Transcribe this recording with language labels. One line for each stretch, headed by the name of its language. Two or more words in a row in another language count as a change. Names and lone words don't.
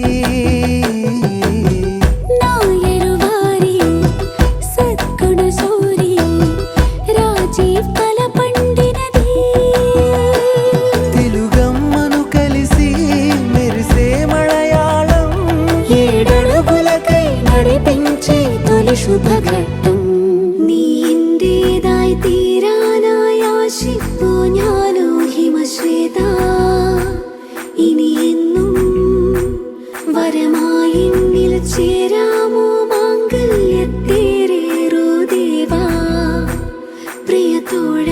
Telugu: నాయరువారి సద్గుణ సూరి రాజీవ్ కల పండినది తెలుగమ్మను కలిసి మెరిసే మలయాళం ఏడడుగులకై నడిపించే తొలి శుభఘట్టం
Malayalam: നീ എന്റേതായി തീരാനായി ആശിപ്പു ഞാനോ ഹിമശ്വേത ഇനി എന്നും വരമായി എന്നിൽ ചേരാമോ മാംഗല്യത്തേറേറോ ദേവാ ప్రియతోడా